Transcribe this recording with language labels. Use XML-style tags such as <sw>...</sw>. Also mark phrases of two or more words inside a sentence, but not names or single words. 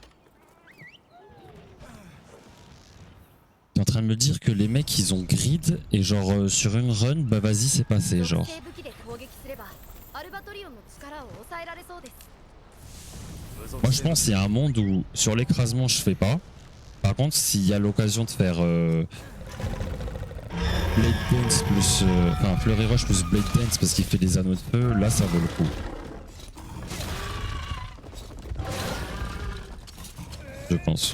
<fr>T'es en train de me dire que les mecs ils ont grid et genre sur une run, bah vas-y c'est passé genre.</fr> <ja>属性武器で攻撃すればアルバトリオンの力を抑えられそうです。</ja> <fr>Moi je pense qu'il y a un monde où sur l'écrasement je fais pas. Par contre s'il y a l'occasion de faire Blade Dance plus... enfin Fleury Rush plus Blade Dance parce qu'il fait des anneaux de feu, là ça vaut le coup. Je pense.</fr>